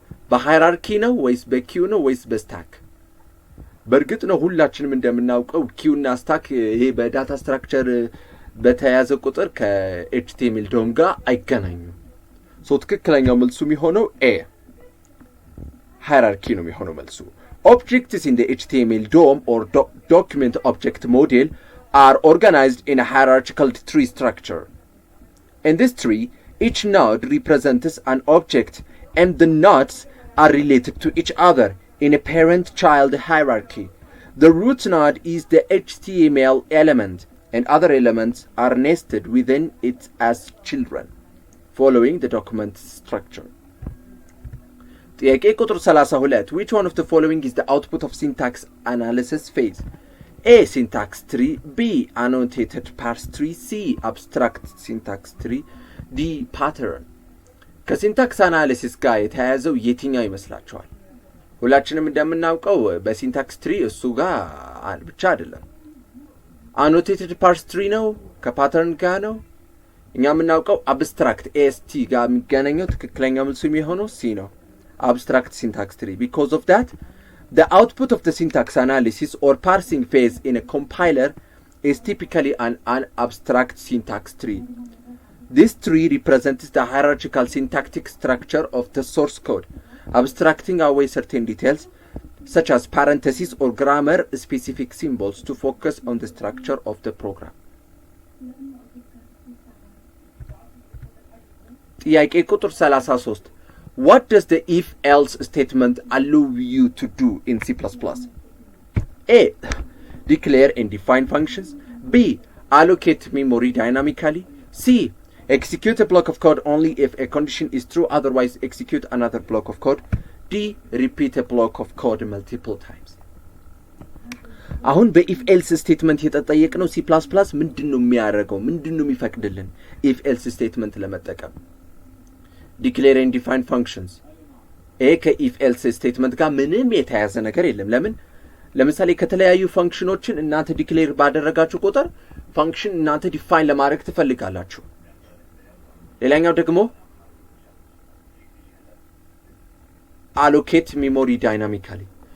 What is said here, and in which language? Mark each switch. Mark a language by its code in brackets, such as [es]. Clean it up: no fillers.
[am] በሃይራርኪ ነው ወይስ በኪው ነው ወይስ በስታክ? በእርግጥ ነው ሁላችንም እንደምናውቀው ኪው እና ስታክ ይሄ በዳታ ስትራክቸር በተያያዘ ቁጥር ከኤችቲኤምኤል ዶም ጋር አይገናኙም። ሶ ትክክለኛው መልሱ የሚሆነው ኤ hierarchy ነው የሚሆነው መልሱ። [en] Objects in the HTML DOM or document object model are organized in a hierarchical tree structure. In this tree, each node represents an object and the nodes are related to each other in a parent-child hierarchy. The root node is the HTML element and other elements are nested within it as children, following the document structure. [am] ጥያቄ ቁጥር [en] 32 Which one of the following is the output of syntax analysis phase? A. Syntax tree. B. Annotated parse tree. C. Abstract syntax tree. D. Pattern. [am] ከሲንታክስ አናሊሲስ ጋር የተያያዘው የትኛው ይመስላችኋል? ሁላችንም እንደምናውቀው በሲንታክስ ትሪ እሱ ጋር ብቻ አይደለም። አኖቴትድ ፓርስ ትሪ ነው ከፓተርን ጋር ነው። እኛ የምናውቀው አብስትራክት ኤስቲ ጋር የሚገናኘው ትክክለኛው መልሱ የሚሆነው ሲ ነው። [en] Abstract syntax tree. Because of that, the output of the syntax analysis or parsing phase in a compiler is typically an abstract syntax tree. This tree represents the hierarchical syntactic structure of the source code, abstracting away certain details such as parentheses or grammar-specific symbols to focus on the structure of the program. [am] ጥያቄ ቁጥር [en] 33 What does the if-else statement allow you to do in C++? A. Declare and define functions. B. Allocate memory dynamically. C. Execute a block of code only if a condition is true, otherwise execute another block of code. D. Repeat a block of code multiple times. [am] አሁን በኢፍ-ኤልስ ስቴትመንት የተጠየቅነው C++ ምንድነው የሚያደርገው? ምንድነው የሚፈቅድልን if-else ስቴትመንት ለመጠቀም? [en] Declare and define functions. [am] ከኢፍ ኤልስ ስቴትመንት ጋር ምንም የተያያዘ ነገር የለም። ለምሳሌ ከተለያዩ ፈንክሽኖችን እናንተ ዲክሌር ባደረጋችሁ ቁጥር ፈንክሽን እናንተ ዲፋይን ለማድረግ ትፈልጋላችሁ። ሌላኛው ደግሞ [en] allocate memory dynamically.